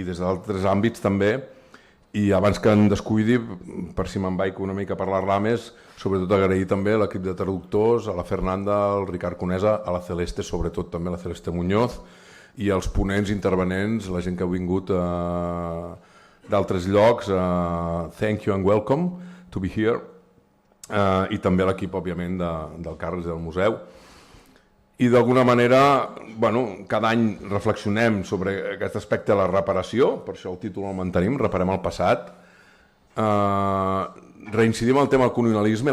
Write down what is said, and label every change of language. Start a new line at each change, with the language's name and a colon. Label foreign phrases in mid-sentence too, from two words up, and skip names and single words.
Catalan: des d'altres àmbits també, i abans que em descuidi, per si me'n vaig una mica a parlar més, sobretot agrair també a l'equip de traductors, a la Fernanda, al Ricard Conesa, a la Celeste, sobretot també a la Celeste Muñoz, i als ponents intervenents, la gent que ha vingut d'altres llocs,
English: thank you and welcome to be here,
Catalan: i també a l'equip, òbviament, del Carles i del museu. I d'alguna manera, bueno, cada any reflexionem sobre aquest aspecte de la reparació, per això el títol el mantenim, Reparem el passat. Reincidim en el tema del colonialisme.